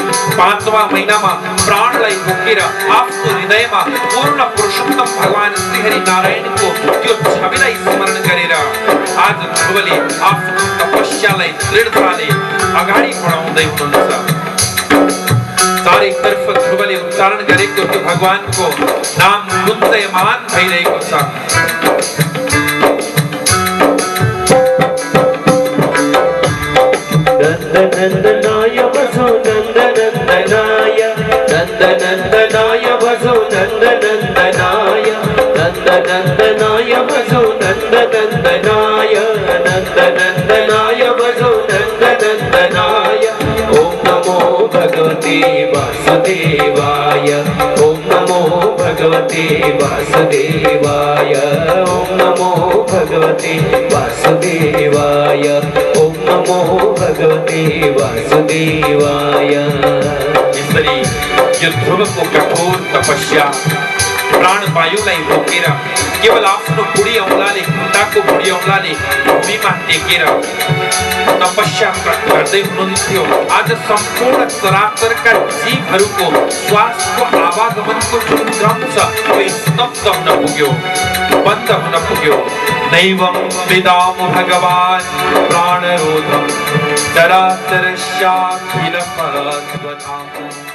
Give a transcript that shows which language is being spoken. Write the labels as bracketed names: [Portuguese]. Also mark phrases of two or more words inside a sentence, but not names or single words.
[Nepali] 5वां महिनामा प्राणलाई बोकेर आफ्नो हृदयमा पूर्ण पुरुषोत्तम भगवान श्रीहरि नारायणको त्यो छविलाई स्मरण गरेर आज ध्रुवले आफ्नो तपस्यालाई दृढताले अगाडि बढाउँदै हुनुहुन्छ। चारैतर्फ ध्रुवले उच्चारण गरेको त्यो भगवानको नाम गुञ्जयमान भइरहेको छ। [Sanskrit] नन्दनन्दनाय भजो नन्दनन्दनाय। नन्दनन्दनाय भजो नन्दनन्दनाय। नन्दनन्दनाय भजो नन्दनन्दनाय। नन्दनन्दनाय भजो नन्दनन्दनाय। ओम नमो भगवते वासुदेवाय। ओम नमो भगवते वासुदेवाय। ओम नमो भगवते वासुदेवाय। ओम नमो भगवते वासुदेवाय। [Nepali] यसरी यो ध्रुवको कठोर तपस्या प्राणवायुलाई रोकेर केवल आफ्नो बुढी औँलाले खुट्टाको बुढी औँलाले भूमिमा टेकेर तपस्या गर्दै हुनुहुन्थ्यो। आज सम्पूर्ण चराचरका जीवहरूको श्वासको आवागमनको जुन क्रम छ त्यो स्तब्ध हुन पुग्यो, बन्द हुन पुग्यो। [Sanskrit] नैवं वेदाम भगवान् प्राणरोधं चराचरस्याखिल परत्वताम्।